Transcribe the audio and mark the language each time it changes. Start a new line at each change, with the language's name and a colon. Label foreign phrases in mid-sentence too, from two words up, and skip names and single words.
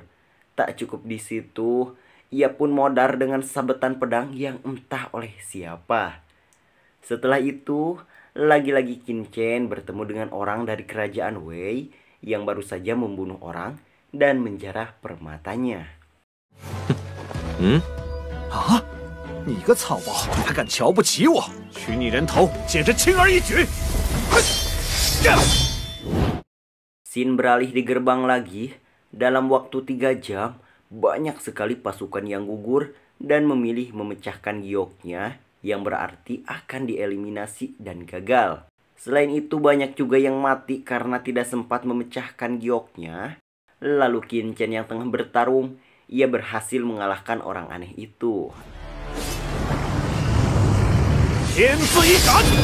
Indonesian: Tak cukup di situ, ia pun modar dengan sabetan pedang yang entah oleh siapa. Setelah itu, Lagi-lagi Qin Chen bertemu dengan orang dari kerajaan Wei yang baru saja membunuh orang dan menjarah permatanya.
Chinese: 啊！你个草包，还敢瞧不起我？取你人头，简直轻而易举！
Indonesian: Xin beralih di gerbang lagi. Dalam waktu 3 jam, banyak sekali pasukan yang gugur dan memilih memecahkan gioknya, yang berarti akan dieliminasi dan gagal. Selain itu banyak juga yang mati karena tidak sempat memecahkan gioknya. Lalu Qin Chen yang tengah bertarung, ia berhasil mengalahkan orang aneh itu.
Chinese: 天赐一斩！